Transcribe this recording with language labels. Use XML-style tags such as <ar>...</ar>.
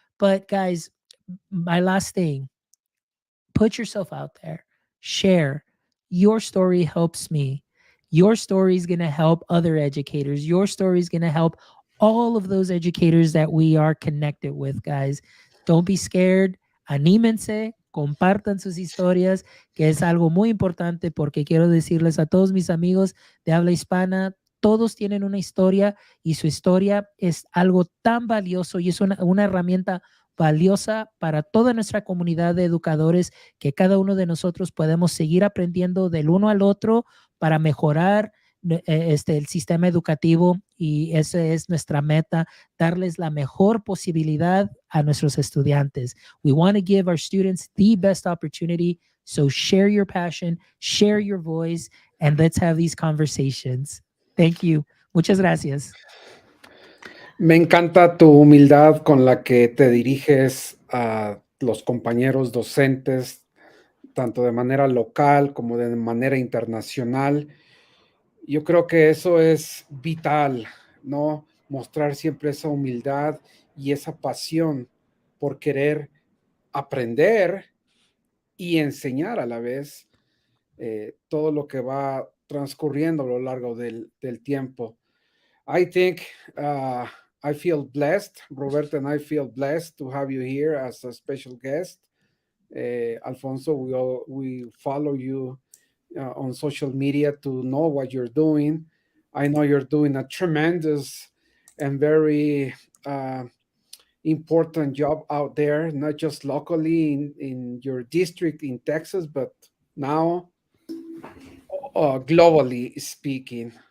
<en>But guys, my last thing, put yourself out there, share. Your story helps me. Your story is going to help other educators. Your story is going to help all of those educators that we are connected with, guys. Don't be scared.</en> <es>Anímense, compartan sus historias, que es algo muy importante, porque quiero decirles a todos mis amigos de habla hispana, todos tienen una historia, y su historia es algo tan valioso y es una herramienta valiosa para toda nuestra comunidad de educadores, que cada uno de nosotros podemos seguir aprendiendo del uno al otro para mejorar el sistema educativo. Y esa es nuestra meta, darles la mejor posibilidad a nuestros estudiantes.</es> <en>We want to give our students the best opportunity. So share your passion, share your voice, and let's have these conversations. Thank you.</en> <es>Muchas gracias. Me encanta tu humildad con la que te diriges a los compañeros docentes, tanto de manera local como de manera internacional. Yo creo que eso es vital, ¿no? Mostrar siempre esa humildad y esa pasión por querer aprender y enseñar a la vez todo lo que va transcurriendo a lo largo del tiempo.</es> <en>I think I feel blessed, Roberto, and I feel blessed to have you here as a special guest. Alfonso, we follow you on social media to know what you're doing. I know you're doing a tremendous and very important job out there, not just locally in your district in Texas, but now globally speaking.</en>